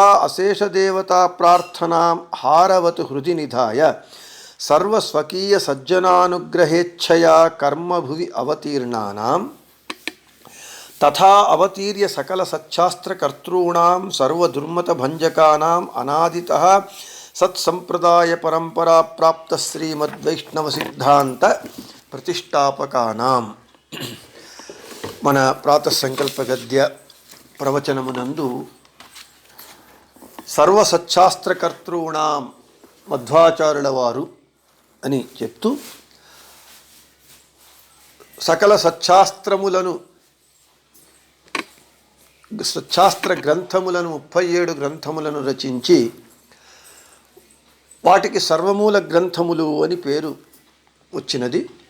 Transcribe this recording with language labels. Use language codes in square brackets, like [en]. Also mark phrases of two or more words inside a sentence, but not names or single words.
[sa] अशेष देवता प्रार्थनां हारवत् हृदि निधाय सर्वस्वकीय सज्जनानुग्रहेच्छया कर्म भुवि अवतीर्णानां तथा अवतीर्य सकल सच्छास्त्र कर्तॄणां सर्वदुर्मत भंजकानां अनादितः सत्संप्रदाय परंपरा प्राप्त श्रीमद्वैष्णव सिद्धांत प्रतिष्ठापकानां [te] మన ప్రాతః సంకల్ప గద్య ప్రవచనమునందు [sa] सर्वसच्छास्त्र कर्तॄणां [te] मध्वाचार्युల వారు అని చెప్తూ సకల సచ్ఛాస్త్రములను సచ్ఛాస్త్ర గ్రంథములను 37 గ్రంథములను రచించి వాటికి సర్వమూల గ్రంథములు అని పేరు వచ్చినది.